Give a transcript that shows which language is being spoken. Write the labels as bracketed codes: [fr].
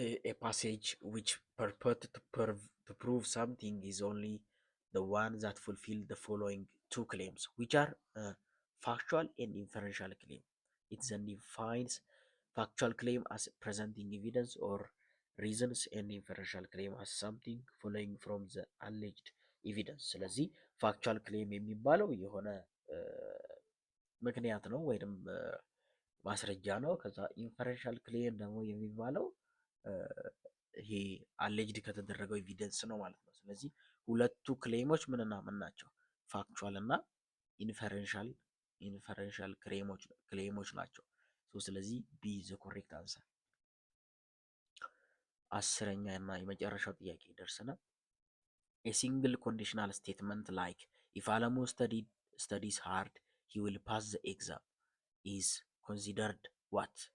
[en] a passage which purport to prove something is only the one that fulfill the following two claims, which are factual and inferential claim. It then defines factual claim as presenting evidence or reasons and inferential claim as something following from the alleged evidence. [am] ስለዚህ ፋክቹዋል ክሌም የሚባለው የሆነ ምክንያት ነው ወይም ማስረጃ ነው። ከዛ ኢንፈረንሻል ክሌም ደግሞ የሚባለው ይሄ አሌጅድ ከተደረገው ኤቪደንስ ነው ማለት ነው። ስለዚህ ሁለቱ ክሌሞች ምንና ምን ናቸው? ፋክቹዋል እና ኢንፈረንሻል ክሌሞች ናቸው። ስለዚህ ቢ ዘ ኮሬክት አንሰር። 10ኛ እና የመጨረሻው ጥያቄ ደርሰናል። [en] a single conditional statement like if Alamu studies hard he will pass the exam is considered what?